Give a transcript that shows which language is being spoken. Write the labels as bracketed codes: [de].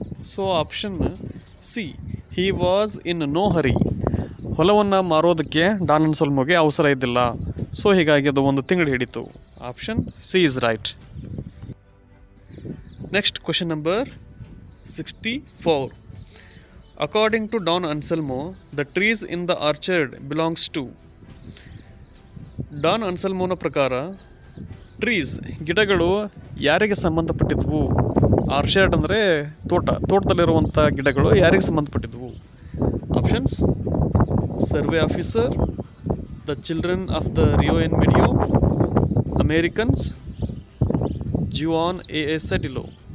[en] So option C, he was in no hurry. [kn] ಹೊಲವನ್ನು ಮಾರೋದಕ್ಕೆ Don ಅನ್ಸಲ್ಮೋಗೆ ಅವಸರ ಇದ್ದಿಲ್ಲ. ಸೊ ಹೀಗಾಗಿ ಅದು 1 ತಿಂಗಳು ಹಿಡಿತು. [en] Option C is right. Next question number 64. According to Don Anselmo, the trees in the orchard belongs to. [kn] Don ಅನ್ಸಲ್ಮೋನ ಪ್ರಕಾರ trees, ಗಿಡಗಳು ಯಾರಿಗೆ ಸಂಬಂಧಪಟ್ಟಿದ್ವು? Orchard ಅಂದರೆ ತೋಟದಲ್ಲಿರುವಂಥ ಗಿಡಗಳು ಯಾರಿಗೆ ಸಂಬಂಧಪಟ್ಟಿದ್ವು? [en] Options: survey officer, the children of the Rio en Medio, Americans, Juan A Sedillo.